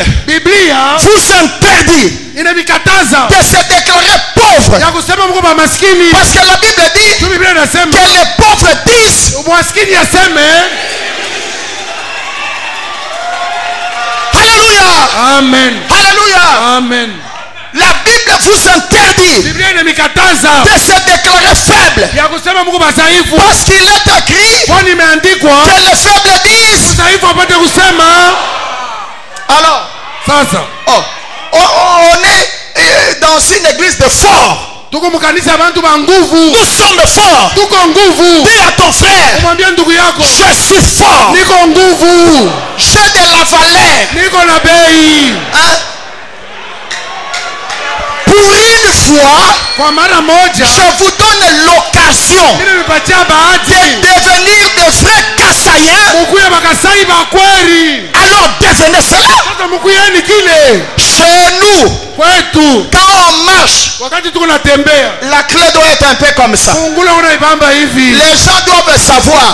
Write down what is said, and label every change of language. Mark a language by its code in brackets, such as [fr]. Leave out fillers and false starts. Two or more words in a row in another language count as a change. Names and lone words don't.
[sw] Biblia [fr] vous interdit [sw] inabikataza [fr] de se déclarer pauvre. [sw] ya kusema mko ba maskini. [fr] Parce que la Bible dit [sw] Tu Biblia inasema [fr] que les pauvres disent, [sw] maskini aseme Alléluia, amen, Alléluia. amen. [fr] La Bible vous interdit [sw] Biblia inabikataza [fr] de se déclarer faible. [sw] ya kusema mko badhaifu, [fr] Parce qu'il est écrit [sw] kwani imeandikwa [fr] que les faibles disent. [sw] udhaifu apate kusema. [fr] Alors, [sw] Sasa [fr] on est dans une église de forts. [sw] tuko mkanisa ya bantu ba nguvu, [fr] Nous sommes forts. [sw] tuko nguvu. [fr] Dis à ton frère, [sw] Mwambie ndugu yako [fr] je suis fort. [sw] niko nguvu, [fr] J'ai de la valeur. [sw] niko na bei. [fr] Hein? Pour une fois, [sw] Kwa mara moja [fr] je vous donne l'occasion [sw] ili nipatia [fr] de [sw] bahati [fr] devenir de vrais alors devenez cela. Chez nous, quand on marche, la clé doit être un peu comme ça. Les gens doivent savoir.